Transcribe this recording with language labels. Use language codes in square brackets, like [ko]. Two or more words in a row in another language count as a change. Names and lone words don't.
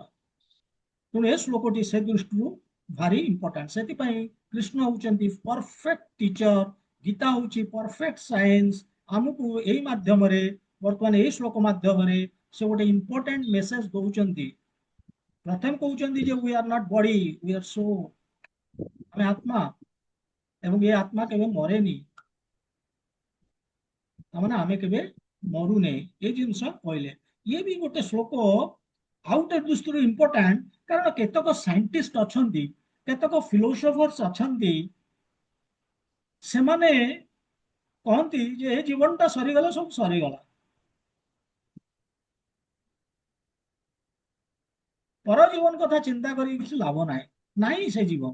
[or] ତେଣୁ ଏ ଶ୍ଲୋକଟି ସେ ଦୃଷ୍ଟିରୁ ଭାରି ଇମ୍ପୋର୍ଟାଣ୍ଟ। ସେଥିପାଇଁ କୃଷ୍ଣ ହଉଛନ୍ତି [en] perfect teacher, [or] ଗୀତା ହଉଛି [en] perfect science. [or] ଆମକୁ ଏଇ ମାଧ୍ୟମରେ, ବର୍ତ୍ତମାନ ଏଇ ଶ୍ଲୋକ ମାଧ୍ୟମରେ ସେ ଗୋଟେ [en] important message [or] ଦଉଛନ୍ତି। ପ୍ରଥମେ କହୁଛନ୍ତି ଯେ [en] we are not body, we are soul. [or] ଆମେ ଆତ୍ମା ଏବଂ ଏ ଆତ୍ମା କେବେ ମରେନି, ତାମାନେ ଆମେ କେବେ ମରୁନେ, ଏ ଜିନିଷ କହିଲେ। ଇଏ ବି ଗୋଟେ ଶ୍ଲୋକ ଆଉ ଗୋଟେ ଦୃଷ୍ଟିରୁ ଇମ୍ପୋର୍ଟାଣ୍ଟ, କାରଣ କେତେକ ସାଇଣ୍ଟିଷ୍ଟ ଅଛନ୍ତି, କେତେକ ଫିଲୋସୋଫର୍ସ ଅଛନ୍ତି, ସେମାନେ କହନ୍ତି ଯେ ଏ ଜୀବନଟା ସରିଗଲେ ସବୁ ସରିଗଲା, ପର ଜୀବନ କଥା ଚିନ୍ତା କରି କିଛି ଲାଭ ନାହିଁ, ନାହିଁ ସେ ଜୀବନ।